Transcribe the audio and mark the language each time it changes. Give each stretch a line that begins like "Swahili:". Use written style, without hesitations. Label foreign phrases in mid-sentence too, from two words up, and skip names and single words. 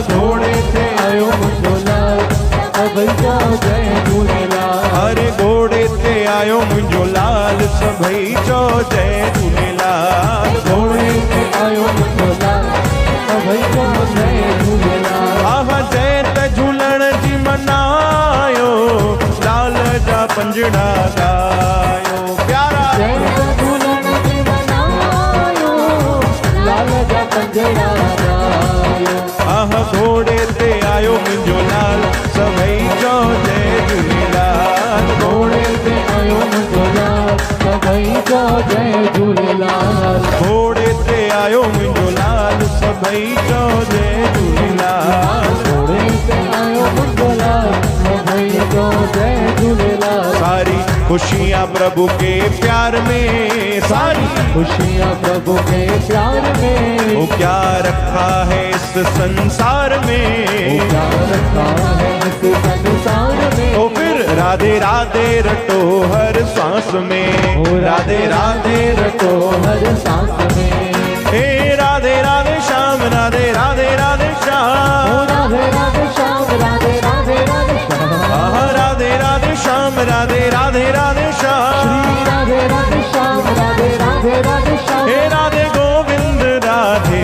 Sindhi: घोड़े ते आयो मुंहिंजो लाल सभई जो जय झूलेलाल। हर घोड़े ते आयो मुंहिंजो लाल सभई जो जय झूलेलाल। घोड़े ते आयो मुंहिंजो लाल सभई जो जय झूलेलाल। आह जय त झूलण जी मनायो लाल जा पंजड़ा गायो प्यारा। जय त झूलण जी मनायो लाल जा पंजड़ा गायो। आह घोड़े ते आयो मुंहिंजो लाल सभई जो जय झूलेलाल। घोड़े ते आयो मुंहिंजो लाल सभई जो जय झूलेलाल। घोड़े ते आयो मुंहिंजो लाल सभई जो जय झूलेलाल। घोड़े ते आयो मुंहिंजो लाल सभई जो जय झूलेलाल।
Hindi: सारी खुशियां प्रभु के प्यार में, सारी खुशियाँ प्रभु के प्यार में। वो क्या रखा है इस संसार में, क्या रखा है इस संसार में। तो फिर राधे राधे रटो हर सांस में, राधे राधे रटो हर सांस में। हे राधे राधे श्याम, राधे राधे राधे श्याम, राधे राधे श्याम, राधे राधे राधे श्याम। आहा राधे राधे श्याम, राधे राधे राधे श्याम, श्री राधे राधे श्याम, राधे राधे राधे श्याम। हे राधे गोविंद राधे